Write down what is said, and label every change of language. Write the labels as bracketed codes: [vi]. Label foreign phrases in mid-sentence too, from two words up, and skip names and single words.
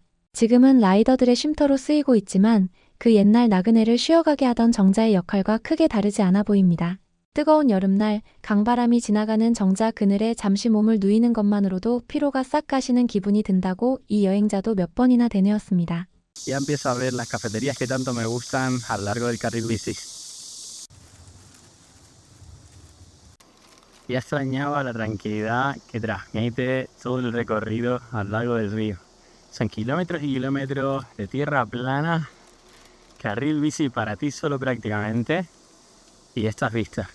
[ko] 지금은 라이더들의 쉼터로 쓰이고 있지만 그 옛날 나그네를 쉬어가게 하던 정자의 역할과 크게 다르지 않아 보입니다. 뜨거운 여름날 강바람이 지나가는 정자 그늘에 잠시 몸을 누이는 것만으로도 피로가 싹 가시는 기분이 든다고 이 여행자도 몇 번이나 되뇌었습니다. [es] Ya empiezo a ver las cafeterías que tanto me gustan a lo largo del carril bici. Ya extrañaba la tranquilidad que transmite todo el recorrido al largo del río. Son kilómetros y kilómetros de tierra plana, carril bici para ti solo prácticamente, y estas vistas.